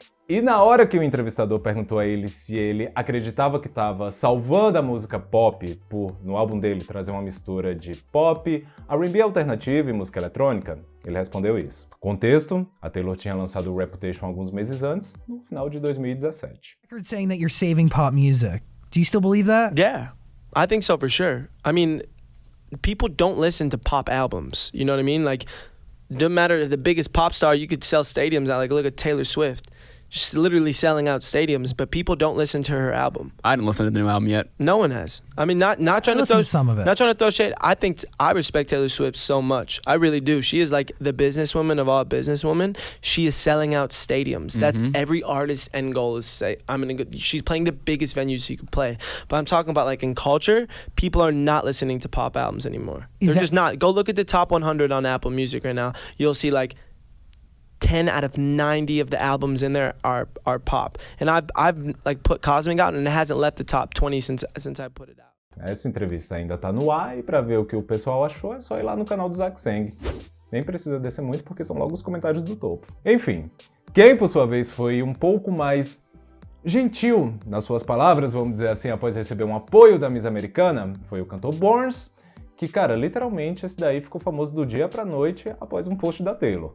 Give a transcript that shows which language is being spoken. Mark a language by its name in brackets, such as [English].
[Portuguese] E na hora que o entrevistador perguntou a ele se ele acreditava que estava salvando a música pop por, no álbum dele, trazer uma mistura de pop, R&B alternativo e música eletrônica, ele respondeu isso. Contexto, a Taylor tinha lançado o Reputation alguns meses antes, no final de 2017. [English] Saying that you're saving pop music. Do you still believe that? Yeah, I think so for sure. I mean, people don't listen to pop albums, you know what I mean? Like, no matter the biggest pop star, you could sell stadiums out. Like, look at Taylor Swift. She's literally selling out stadiums, but people don't listen to her album. I haven't listened to the new album yet. No one has. I mean, not trying to throw some of it. Not trying to throw shade. I respect Taylor Swift so much. I really do. She is like the businesswoman of all businesswomen. She is selling out stadiums. That's every artist's end goal is to say, I'm gonna go. She's playing the biggest venues you could play. But I'm talking about like in culture, people are not listening to pop albums anymore. They're just not. Go look at the top 100 on Apple Music right now. You'll see like 10 out of 90 of the albums in there are pop. And I've like put Cosmic out and it hasn't left the top 20 since I put it out. [Portuguese] Essa entrevista ainda tá no ar e para ver o que o pessoal achou é só ir lá no canal do Zach Sang. Nem precisa descer muito porque são logo os comentários do topo. Enfim, quem por sua vez foi um pouco mais gentil nas suas palavras, vamos dizer assim, após receber um apoio da Miss Americana, foi o cantor Borns, que, cara, literalmente esse daí ficou famoso do dia pra noite após um post da Taylor.